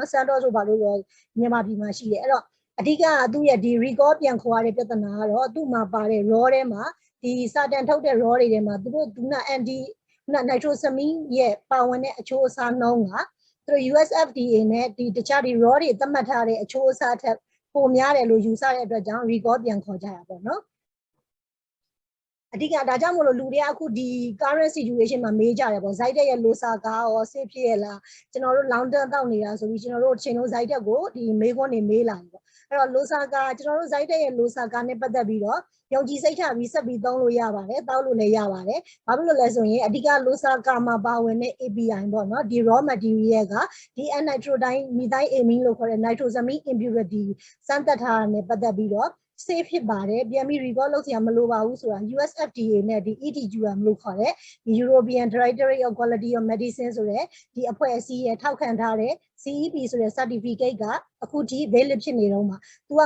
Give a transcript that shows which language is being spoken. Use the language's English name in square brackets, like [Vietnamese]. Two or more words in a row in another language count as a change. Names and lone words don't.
[Burmese] Sandoz ဆိုပါလို့တော့မြန်မာပြည်မှာရှိတယ်အဲ့တော့အဓိကသူ့ရဲ့ဒီ recall ပြန်ခေါ်ရတဲ့ပြဿနာကတော့သူ့မှာပါတဲ့ raw ထဲမှာဒီစာတန်ထုတ်တဲ့ raw တွေထဲမှာသူတို့က [English] anti nitrosamine [Burmese] ရဲ့ပါဝင်တဲ့အချိုးအစားနှုန်းကသူတို့ USFDA နဲ့ဒီတခြားဒီ raw တွေသတ်မှတ်ထားတဲ့အချိုးအစားထက်ပိုများတယ်လို့ယူဆတဲ့အတွက်ကြောင့် recall ပြန်ခေါ်ကြတာပေါ့နော်အဓိကဒါကြောင့်မလို့ လူတွေကအခုဒီ [English] current situation [Burmese] မှာမေးကြတယ်ပေါ့ Zyte ရဲ့ losa ကရော safe ဖြစ်ရလားကျွန်တော်တို့ [English] long term [Burmese] တောက်နေတာဆိုပြီးကျွန်တော်တို့ချိန်လုံး Zyte ကိုဒီမေးခွန်းတွေမေးလာတယ်ပေါ့အဲ့တော့ losa ကကျွန်တော်တို့ Zyte ရဲ့ losa ကနဲ့ပတ်သက်ပြီးတော့ယုံကြည်စိတ်ချပြီးဆက်ပြီးသုံးလို့ရပါတယ်တောက်လို့ လည်းရပါတယ်ဘာဖြစ်လို့လဲဆိုရင်အဓိက losa ကမှာပါဝင်တဲ့ API ပေါ့နော်ဒီ [English] raw material [Burmese] ကဒီ nitrodimethylamine လို့ခေါ်တဲ့ [English] nitrosamine impurity [Burmese] စမ်းသပ်ထားတာနဲ့ပတ်သက်ပြီးတော့safe ဖြစ်ပါတယ်ပြန်ပြီး recall လုပ်စရာမလိုပါဘူးဆိုတာ USFDA နဲ့ ဒီ EDQM လို့ခေါ်တဲ့ဒီ European Directorate of Quality of Medicine ဆိုတဲ့ဒီအဖွဲ့အစည်းရဲ့ထောက်ခံထားတဲ့ CEP ဆိုတဲ့ certificate ကအခုထိ valid ဖြစ်နေတော့မှာသူက